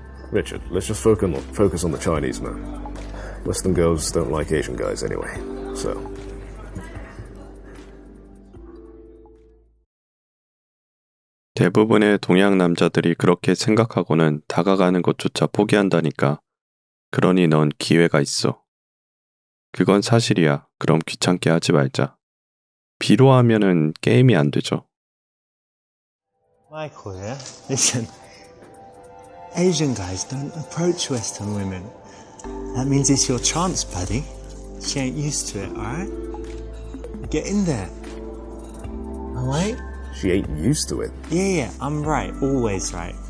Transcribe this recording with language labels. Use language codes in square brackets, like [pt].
[en] Richard, let's just focus on the Chinese, man. Western girls don't like Asian guys anyway, so. [ko] 대부분의 동양 남자들이 그렇게 생각하고는 다가가는 것조차 포기한다니까. 그러니 넌 기회가 있어. 그건 사실이야. 그럼 귀찮게 하지 말자. 비로 하면은 게임이 안 되죠. [en] Michael, yeah? Listen. Asian guys don't approach Western women. That means it's your chance, buddy. She ain't used to it, alright? Get in there. Alright? She ain't used to it. Yeah, I'm right. Always right.